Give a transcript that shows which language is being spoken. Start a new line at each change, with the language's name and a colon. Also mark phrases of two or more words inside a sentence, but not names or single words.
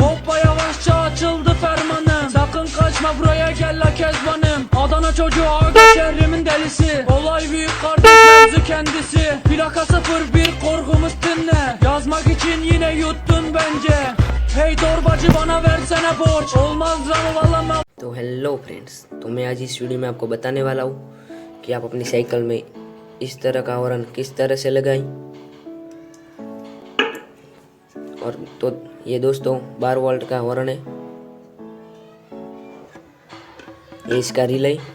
Turkish: Hoppa yavaşça açıldı fermanım. Sakın kaçma buraya gel la kezbanım. Adana çocuğu aga şehrimin delisi. Olay büyük kardeş mevzu kendisi. Plaka 01 korkumuz dinle. Yazmak için yine yuttun bence. Hey torbacı bana versene borç. Olmaz ama valla मैं
Hindi: तो
English: hello friends,
Hindi: तो मैं आज इस वीडियो में आपको बताने वाला हूँ कि आप अपनी साइकिल में इस तरह का हॉर्न किस तरह से लगाएं। और तो ये दोस्तों 12 वोल्ट का हॉर्न है, ये इसका रिले।